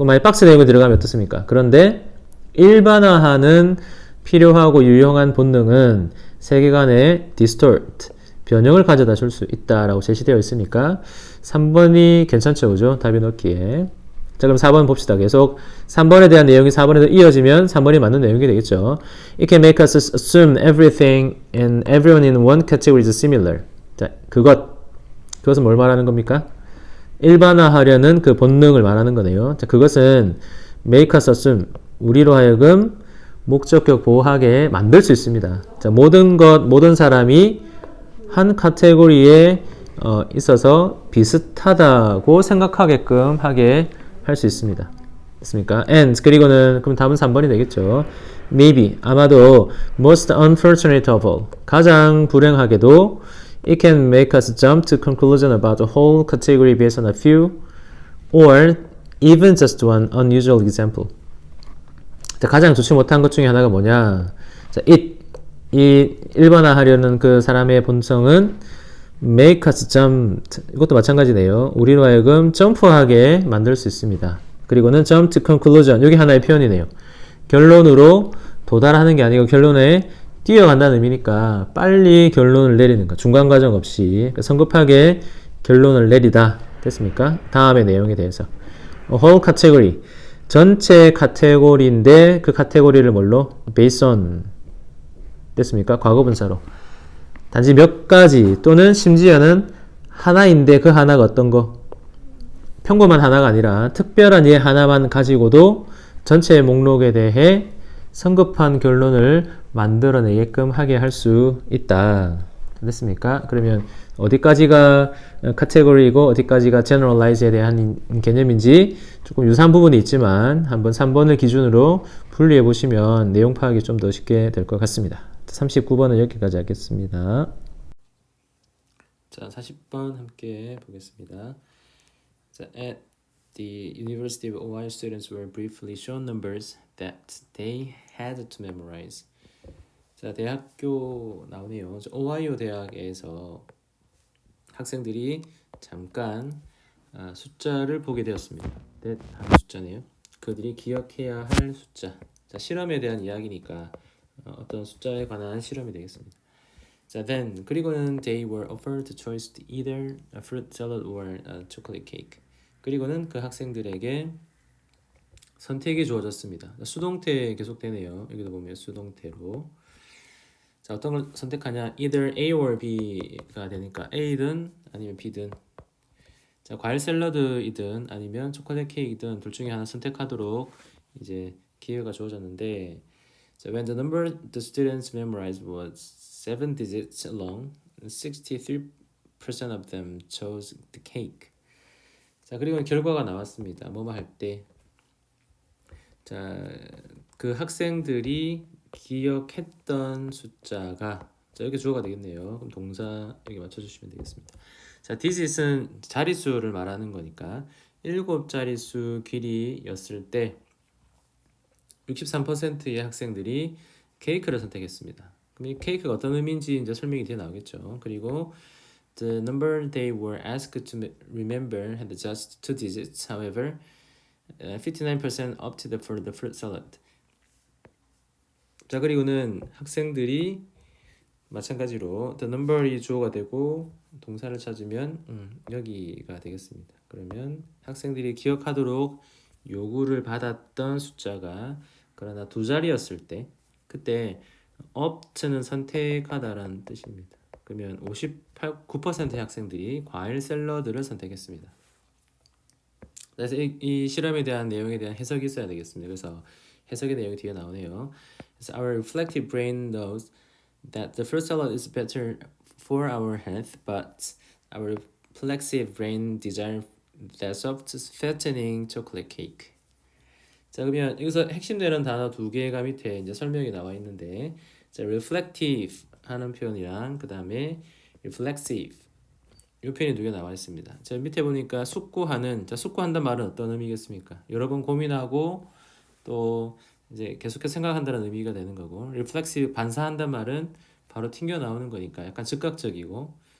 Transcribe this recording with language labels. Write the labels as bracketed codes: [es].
[ko] 만약 박스 내용이 들어가면 어떻습니까? 그런데 일반화하는 필요하고 유용한 본능은 세계관에 distort, 변형을 가져다 줄 수 있다라고 제시되어 있으니까 3번이 괜찮죠, 그죠? 답이 넣기에. 자, 그럼 4번 봅시다. 계속 3번에 대한 내용이 4번에도 이어지면 3번이 맞는 내용이 되겠죠. [en] It can make us assume everything and everyone in one category is similar. [ko] 자, 그것은 뭘 말하는 겁니까? 일반화하려는 그 본능을 말하는 거네요. 자, 그것은 [en] make us assume, [ko] 우리로 하여금 목적격 보호하게 만들 수 있습니다. 자, 모든 사람이 한 카테고리에 있어서 비슷하다고 생각하게끔 하게 할 수 있습니다. 됐습니까? And 그리고는 그럼 답은 3번이 되겠죠. [en] Maybe [ko] 아마도 [en] most unfortunate of all, [ko] 가장 불행하게도 [en] it can make us jump to conclusion about the whole category based on a few or even just one unusual example. [ko] 자, 가장 좋지 못한 것 중에 하나가 뭐냐? 자, 이 일반화하려는 그 사람의 본성은 [en] make us jump, [ko] 이것도 마찬가지네요. 우리로 하여금 점프하게 만들 수 있습니다. 그리고는 [en] jump to conclusion, [ko] 여기 하나의 표현이네요. 결론으로 도달하는 게 아니고 결론에 뛰어간다는 의미니까 빨리 결론을 내리는 거, 중간 과정 없이 성급하게 결론을 내리다. 됐습니까? 다음의 내용에 대해서 [en] whole category, [ko] 전체 카테고리인데 그 카테고리를 뭘로? [en] based on, [ko] 됐습니까? 과거분사로 단지 몇 가지 또는 심지어는 하나인데 그 하나가 어떤 거? 평범한 하나가 아니라 특별한 예 하나만 가지고도 전체의 목록에 대해 성급한 결론을 만들어내게끔 하게 할 수 있다. 됐습니까? 그러면 어디까지가 카테고리이고 어디까지가 generalize에 대한 개념인지 조금 유사한 부분이 있지만 한번 3번을 기준으로 분리해 보시면 내용 파악이 좀 더 쉽게 될 것 같습니다. 39번은 여기까지 하겠습니다. 자, 40번 함께 보겠습니다. [en] 자, at the University of Ohio, students were briefly shown numbers that they had to memorize. [ko] 자, 대학교 나오네요. 오하이오 대학에서 학생들이 잠깐 숫자를 보게 되었습니다. 네, 하는 숫자네요. 그들이 기억해야 할 숫자. 자, 실험에 대한 이야기니까 어떤 숫자에 관한 실험이 되겠습니다. [en] 자, then [ko] 그리고는 [en] they were offered the choice to either a fruit salad or a chocolate cake. [ko] 그리고는 그 학생들에게 선택이 주어졌습니다. 수동태 계속되네요. 여기도 보면 수동태로. 자, 어떤 걸 선택하냐? either A or B가 되니까 A든 아니면 B든. 자, 과일 샐러드이든 아니면 초콜릿 케이크이든 둘 중에 하나 선택하도록 이제 기회가 주어졌는데, 자, [en] when the number the students memorized was 7 digits long, 63% of them chose the cake. [ko] 자, 그리고 결과가 나왔습니다. 뭐뭐 할 때. 자, 그 학생들이 기억했던 숫자가, 자, 여기 주어가 되겠네요. 그럼 동사 여기 맞춰주시면 되겠습니다. 자, digit은 자릿수를 말하는 거니까 7자릿수 길이였을 때 63%의 학생들이 케이크를 선택했습니다. 그럼 이 케이크가 어떤 의미인지 이제 설명이 뒤에 나오겠죠. [en] 그리고 the number they were asked to remember had just 2 digits. However, 59% opted for the fruit salad. [ko] 자, 그리고는 학생들이 마찬가지로 [en] the number [ko] 이 주어가 되고 동사를 찾으면 여기가 되겠습니다. 그러면 학생들이 기억하도록 요구를 받았던 숫자가 그러나 2자리였을 때, 그때 opt는 선택하다라는 뜻입니다. 그러면 9%의 학생들이 과일 샐러드를 선택했습니다. 그래서 이 실험에 대한 내용에 대한 해석이 있어야 되겠습니다. 그래서 해석의 내용이 뒤에 나오네요. [en] So our reflective brain knows that the fruit salad is better for our health, but our reflexive brain desires the soft, fattening chocolate cake. [ko] 자, 그러면 여기서 핵심되는 단어 2개가 밑에 이제 설명이 나와 있는데, 자, reflective 하는 표현이랑 그 다음에 reflexive 이 표현이 2개 나와 있습니다. 자, 밑에 보니까 숙고하는, 자, 숙고한다는 말은 어떤 의미겠습니까? 여러 번 고민하고 또 이제 계속해서 생각한다는 의미가 되는 거고, reflexive 반사한다는 말은 바로 튕겨 나오는 거니까 약간 즉각적이고,